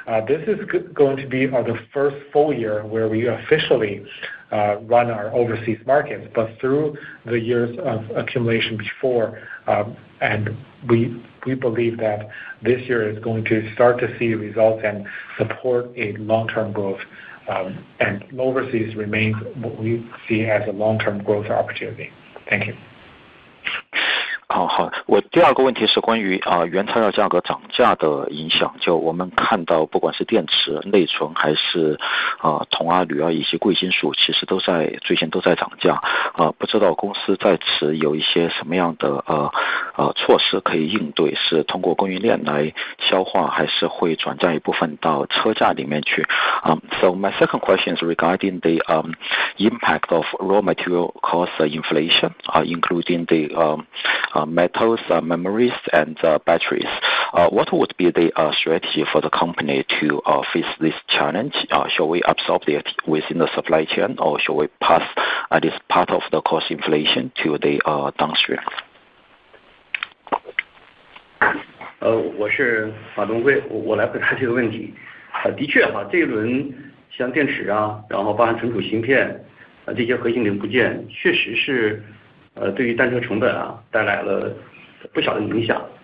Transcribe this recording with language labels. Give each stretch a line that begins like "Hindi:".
English: This is going to be the first full year where we officially run our overseas markets, but through the years of accumulation before, and we believe that this year is going to start to see results and support a long-term growth, and overseas remains what we see as a long-term growth opportunity. Thank you.
Chinese: 好，我第二个问题是关于原材料价格涨价的影响。就我们看到，不管是电池、内存还是铜啊、铝啊以及贵金属，其实最近都在涨价。不知道公司在此有一些什么样的措施可以应对？是通过供应链来消化，还是会转嫁一部分到车价里面去？
English: So my second question is regarding the impact of raw material cost inflation, including the metals, memories, and batteries. What would be the strategy for the company to face this challenge? Shall we absorb it within the supply chain, or shall we pass this part of the cost inflation to the downstream?
Chinese: 我是马东辉，我来回答这个问题。的确哈，这一轮像电池啊，然后包含存储芯片这些核心零部件，确实是对于单车成本啊带来了不小的影响。